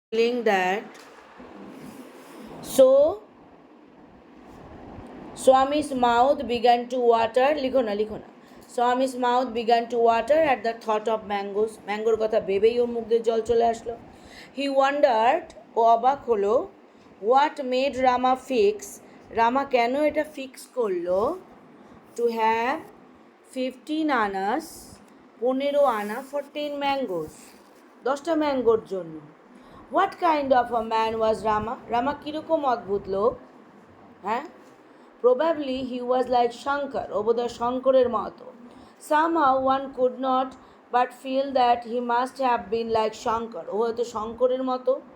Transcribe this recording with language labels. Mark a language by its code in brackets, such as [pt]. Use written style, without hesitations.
[en] Feeling that so Swami's mouth began to water. [bn] লিখো না [en] Swami's mouth began to water at the thought of mangoes. [bn] ম্যাঙ্গোর কথা ভেবেই ওর মুখ দিয়ে জল চলে আসলো. [en] He wondered, [bn] ও অবাক হলো, [en] what made Rama fix, [bn] রামা কেন এটা ফিক্স করলো, [en] to have 15 anas, [bn] 15 আনা [en] for 10 mangoes, [bn] 10টা ম্যাঙ্গোর জন্য. [en] What kind of a man was Rama? [bn] রামা কীরকম অদ্ভুত লোক? হ্যাঁ, [en] probably he was like Shankar, [bn] ও বোধহয় শঙ্করের মতো. [en] Somehow one could not but feel that he must have been like Shankar, [bn] ও হয়তো শঙ্করের মতো.